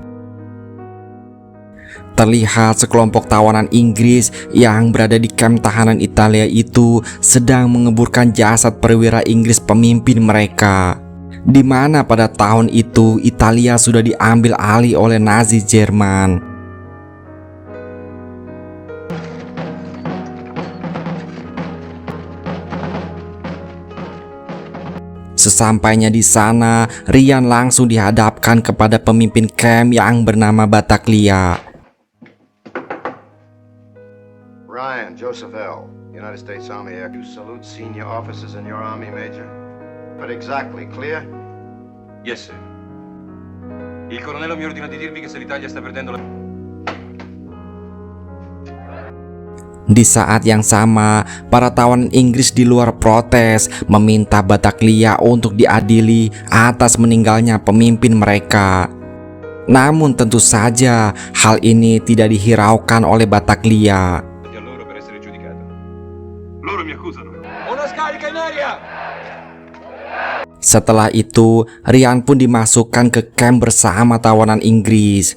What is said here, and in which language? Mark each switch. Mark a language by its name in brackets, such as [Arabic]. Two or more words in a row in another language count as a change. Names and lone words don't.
[Indonesian] Terlihat sekelompok tawanan Inggris yang berada di kamp tahanan Italia itu sedang mengeburkan jasad perwira Inggris pemimpin mereka, di mana pada tahun itu Italia sudah diambil alih oleh Nazi Jerman. Sesampainya di sana, Rian langsung dihadapkan kepada pemimpin kamp yang bernama Battaglia. [English] Ryan, Joseph L., United States Army Air. You salute senior officers in your army, Major. But exactly, clear? Yes, sir. [Italian] Il colonnello mi ordina di dirvi che se l'Italia sta perdendo la... [Indonesian] Di saat yang sama, para tawanan Inggris di luar protes meminta Battaglia untuk diadili atas meninggalnya pemimpin mereka. Namun tentu saja hal ini tidak dihiraukan oleh Battaglia. Setelah itu, Rian pun dimasukkan ke kamp bersama tawanan Inggris.